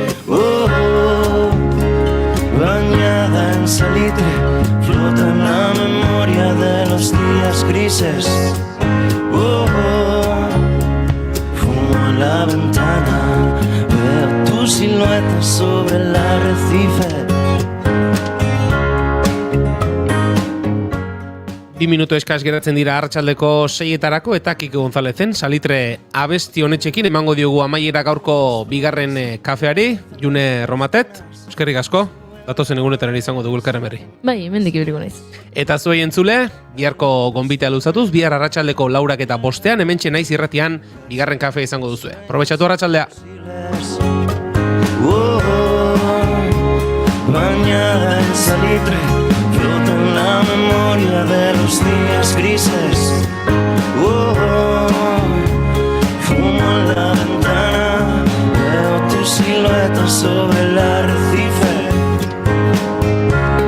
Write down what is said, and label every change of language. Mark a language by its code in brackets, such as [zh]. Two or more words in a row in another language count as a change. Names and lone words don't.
[es] Bañada en salitre, flota en la memoria de los días grises. Fumo en la ventana, veo tu silueta sobre el arrecife. [eu] 2 minutu eskaz geratzen dira arratsaldeko 6etarako eta Kike Gonzalezen salitre abesti honetxekin emango diogu amaiera gaurko bigarren kafeari, June Romatet, eskerrik asko, datozen egunetan ere izango dugu elkarren berri. Bai, hemendik ibiliko naiz. Eta zuei entzule, biharko gonbitea luzatuz, bihar arratsaldeko 4:00 hementxe Naiz Irratian bigarren kafea izango duzue. Probetxatu arratsaldea. [es] Bañada en salitre, flota en la memoria de los días grises. Fumo en la ventana, veo tu silueta sobre el arrecife.